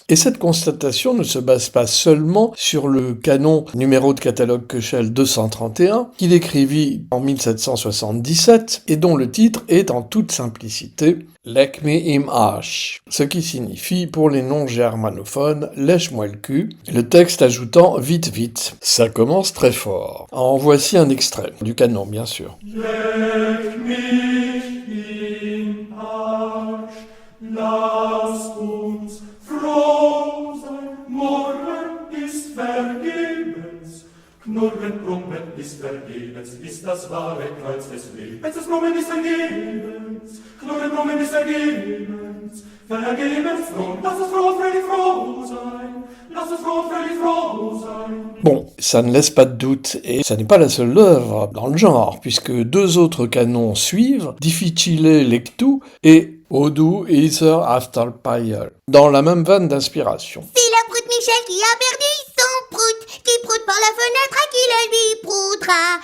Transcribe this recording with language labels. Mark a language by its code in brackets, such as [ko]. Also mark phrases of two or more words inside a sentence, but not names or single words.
[fr] Et cette constatation ne se base pas seulement sur le canon numéro de catalogue Köchel 231, qu'il écrivit en 1777 et dont le titre est en toute simplicité « [de] Leck me im Arsch », [fr] ce qui signifie, pour les non-germanophones, « lèche-moi le cul », le texte ajoutant « vite, vite ». Ça commence très fort. En voici un extrait, du canon bien sûr. [de] Leck mich im Arsch, lass uns froh sein, morgen ist vergebens. Knurren, brummen ist vergebens, ist das wahre Kreuz des Lebens. Das Brummen ist vergebens, knurren, brummen ist vergebens, vergebens froh. Lass uns froh, fröhlich froh sein, lass uns froh, fröhlich froh sein. [fr] Bon, ça ne laisse pas de doute, et ça n'est pas la seule œuvre dans le genre, puisque deux autres canons suivent, Difficile lectu et Odu Ether After Pile, dans la même veine d'inspiration. C'est la prout Michel qui a perdu son prout, qui proute par la fenêtre à qui le lui proutera.